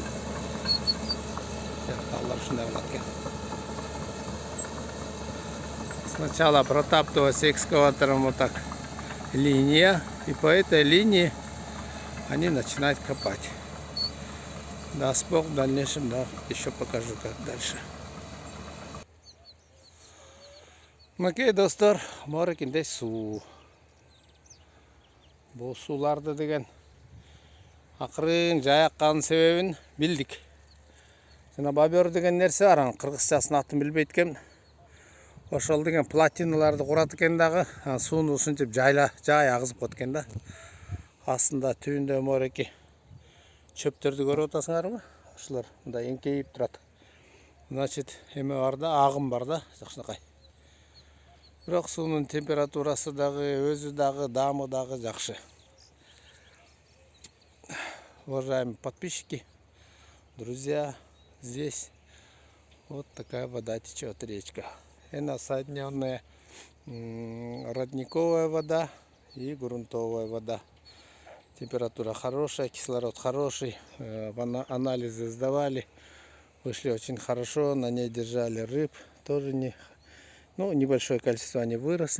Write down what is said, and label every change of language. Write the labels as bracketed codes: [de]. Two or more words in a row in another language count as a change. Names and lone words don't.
[ky] Алар ушундай кылат экен. [ru] Сначала протаптывается экскаватором вот так линия, и по этой линии они начинают копать. Даст Бог, в дальнейшем, да, еще покажу, как дальше. [ky] Мынакей достор, морекинде суу. Бул сууларды деген акырын жаякканын себебин билдик. Жана бобер деген нерсе бар, анын кыргызчасын атын билбейт экен. Ошол деген плотиналарды курат экен дагы, сууну ушинтип жай агызып коет экен да. Астында түбүндө мореки чөптөрдү көрүп атасыңарбы? Ошолор мындай эңкейип турат. Значит, эме бар да, агым бар да, жакшынакай. Бирок суунун температурасы дагы, өзү дагы, даамы дагы жакшы. [ru] Уважаемые подписчики, друзья, здесь вот такая вода течет, речка. Это соединенная родниковая вода и грунтовая вода. Температура хорошая, кислород хороший, анализы сдавали, вышли очень хорошо, на ней держали рыб, тоже небольшое количество они выросли.